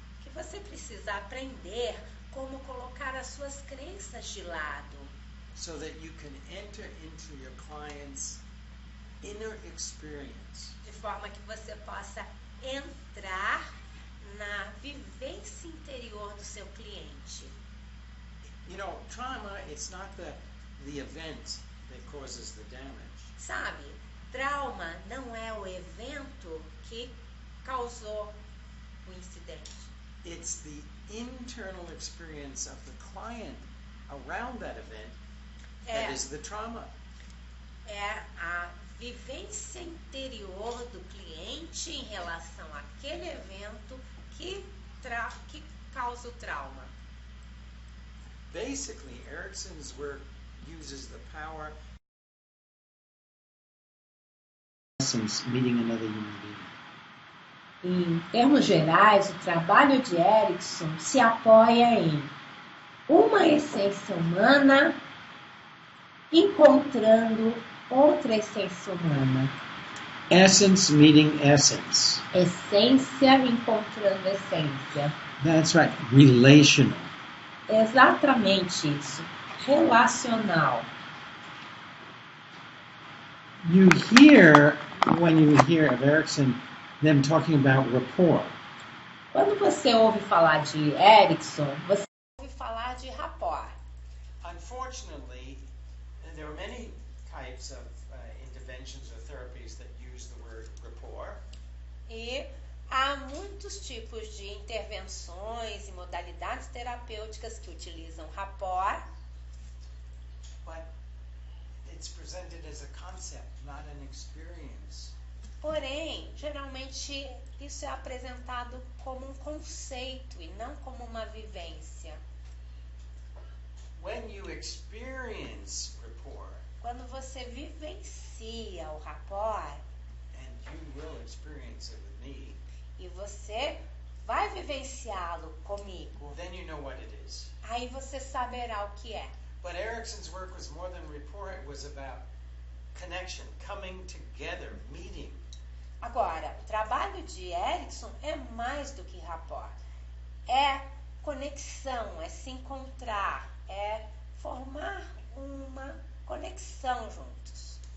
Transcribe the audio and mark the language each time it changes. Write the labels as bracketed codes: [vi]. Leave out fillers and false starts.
[pt] que você precisa aprender como colocar as suas crenças de lado, [en] so that you can enter into your client's inner experience. [pt] de forma que você possa entrar na vivência interior do seu cliente. [en] You know, trauma, it's not the event that causes the damage. [pt] Sabe, trauma não é o evento que causou o incidente. [en] It's the internal experience of the client around that event that is the trauma. [pt] É a vivência interior do cliente em relação àquele evento que causa o trauma. [en] Basically, Erickson's work uses the power meeting another human being. [pt] Em termos gerais, o trabalho de Erickson se apoia em uma essência humana encontrando outra essência humana. [en] Essence meeting essence. [pt] Essência encontrando essência. [en] That's right. Relational. [pt] Exatamente isso. Relacional. [en] You hear, when you hear of Erickson, them talking about rapport. [pt] Quando você ouve falar de Erickson, você ouve falar de rapport. [en] Unfortunately, there are many types of interventions or therapies that use the word rapport. [pt] E há muitos tipos de intervenções e modalidades terapêuticas que utilizam rapport, [en] But it's presented as a concept, not an experience. [pt] porém, geralmente isso é apresentado como um conceito e não como uma vivência. [en] When you experience rapport, [pt] Quando você vivencia o rapport, [en] and you will experience it with me, [pt] e você vai vivenciá-lo comigo, [en] then you know what it is. [pt] aí você saberá o que é. [en] But Erickson's work was more than rapport, it was about connection, coming together, meeting. [pt] Agora, o trabalho de Erickson é mais do que rapport. É conexão, é se encontrar, é formar uma conexão juntos.